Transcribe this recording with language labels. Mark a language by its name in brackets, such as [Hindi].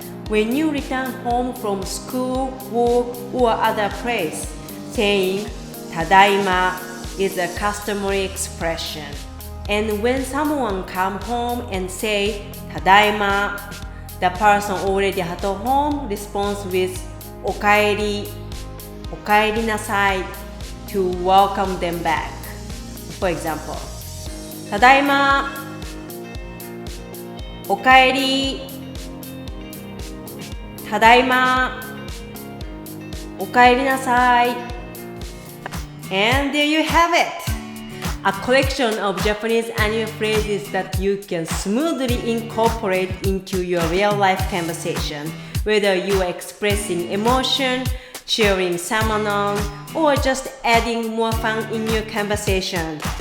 [English] When you return home from school, work, or other place, saying ただいま is a customary expression. And when someone comes home and say ただいま, the person already at home responds with おかえりなさい to welcome them back. For example, [Japanese] ただいま、おかえり、ただいま、おかえりなさい。 [English] And there you have it! A collection of Japanese anime phrases that you can smoothly incorporate into your real-life conversation, whether you are expressing emotion, cheering someone on, or just adding more fun in your conversation.